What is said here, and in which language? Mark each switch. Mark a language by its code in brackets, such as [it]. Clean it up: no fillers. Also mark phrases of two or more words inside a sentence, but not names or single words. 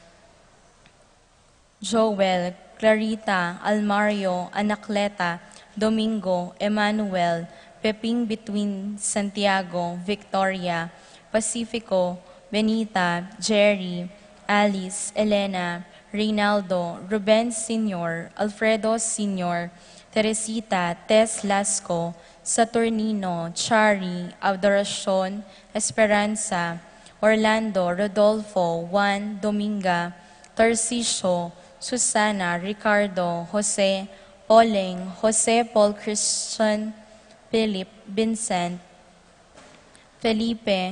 [pam] Joel, Clarita, Almario, Anacleta, Domingo, Emmanuel, Peping Between Santiago, Victoria, Pacifico, Benita, Jerry, Alice, Elena, Reynaldo, Ruben Sr., Alfredo Sr., Teresita, Tess Lasco, Saturnino, Chari, Adoracion, Esperanza, Orlando, Rodolfo, Juan, Dominga, Tarcisio, Susana, Ricardo, Jose, Poleng, Jose Paul Christian, Philip, Vincent, Felipe,